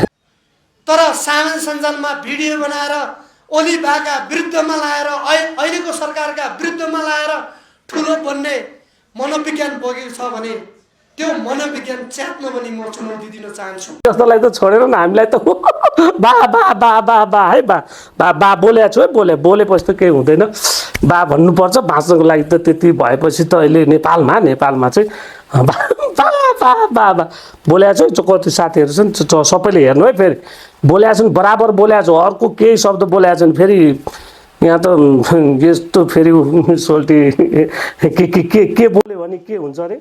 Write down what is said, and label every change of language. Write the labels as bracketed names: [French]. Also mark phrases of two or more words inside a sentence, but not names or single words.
[Nepali] तर सामाजिक सञ्जालमा भिडियो बनाएर ओली बाका विरुद्धमा लाएर अहिलेको सरकारका विरुद्धमा लाएर ठुलो बन्ने मनोविज्ञान बगेको छ भने त्यो मनोविज्ञान च्यात्न पनि म चुनौती दिन चाहन्छु जस्तोलाई त छोडेर न हामीलाई त बा बा बा बा बा है बा बोलेको छु है बोलेपछि त केही हुँदैन बा भन्नुपर्छ बाँच्नको लागि त त्यति भएपछि त अहिले नेपालमा चाहिँ बा बा बा बा बोलेको छु कति साथीहरू छन् सबैले हेर्नु है फेरि बोलेको छन् बराबर बोलेको छु अर्को केही शब्द बोलेको छन् फेरि यहाँ त यस्तो फेरि सोल्टी के बोल्यो भने के हुन्छ अरे